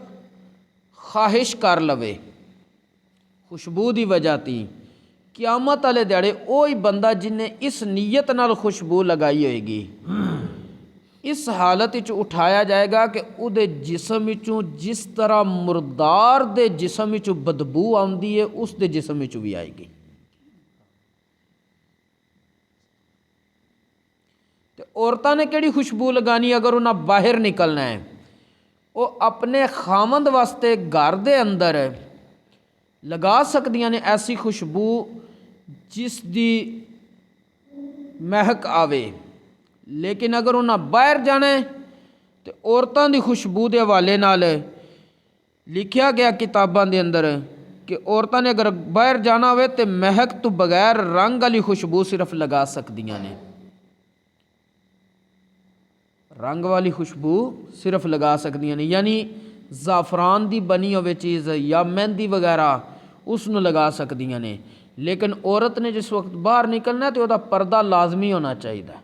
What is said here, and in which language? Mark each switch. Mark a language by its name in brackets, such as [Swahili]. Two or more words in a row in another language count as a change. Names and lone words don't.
[Punjabi] خواہش کر لوے خوشبو دی وجہ تی، قیامت والے دیہڑے وہی بندہ جن نے اس نیت نال خوشبو لگائی ہوئے گی، اس حالت وچ اٹھایا جائے گا کہ او دے جسم وچوں جس طرح مردار دے جسم وچوں بدبو آندی ہے اس دے جسم وچوں بھی آئے گی۔ تے عورتاں نے کیڑی خوشبو لگانی اگر انہاں باہر نکلنا ہے؟ وہ اپنے خامند واسطے گھر دے اندر لگا سکدیاں نے ایسی خوشبو جس دی مہک آوے، لیکن اگر انہاں باہر جانا ہے تو عورتاں دی خوشبو دے حوالے نال لکھیا گیا کتاباں دے اندر کہ عورتاں نے اگر باہر جانا ہوئے تو مہک تو بغیر رنگ والی خوشبو صرف لگا سکدیاں نے، رنگ والی خوشبو صرف لگا سکدیاں نے، یعنی زعفران دی بنی ہوئے چیز یا مہندی وغیرہ اس نو لگا سکدیاں نے، لیکن عورت نے جس وقت باہر نکلنا ہے تو وہ پردہ لازمی ہونا چاہیے۔